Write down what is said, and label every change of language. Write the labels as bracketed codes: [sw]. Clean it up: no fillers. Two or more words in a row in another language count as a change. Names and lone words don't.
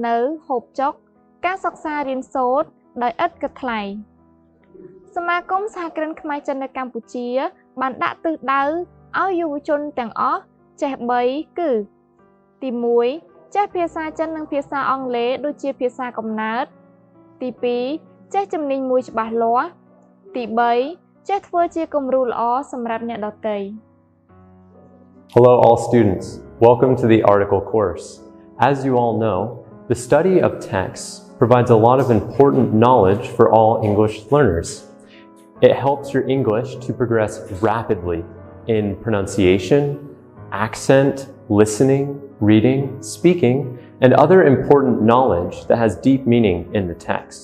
[km] នៅហូបចុកការសិក្សារៀនសូត្រដោយឥតគិតថ្លៃសមាគមសហគ្រិនខ្មែរចិននៅកម្ពុជាបានដាក់ទិសដៅឲ្យយុវជនទាំងអស់ចេះ3គឺទី1ចេះភាសាចិននិងភាសាអង់គ្លេសដូចជាភាសាកំណើតទី2ចេះជំនាញមួយច្បាស់លាស់ទី3ចេះធ្វើជាគំរូល្អសម្រាប់អ្នកដទៃ [en] Hello all students, welcome to the article course. As you all know, the study of texts provides a lot of important knowledge for all English learners. It helps your English to progress rapidly in pronunciation, accent, listening, reading, speaking, and other important knowledge that has deep meaning in the text.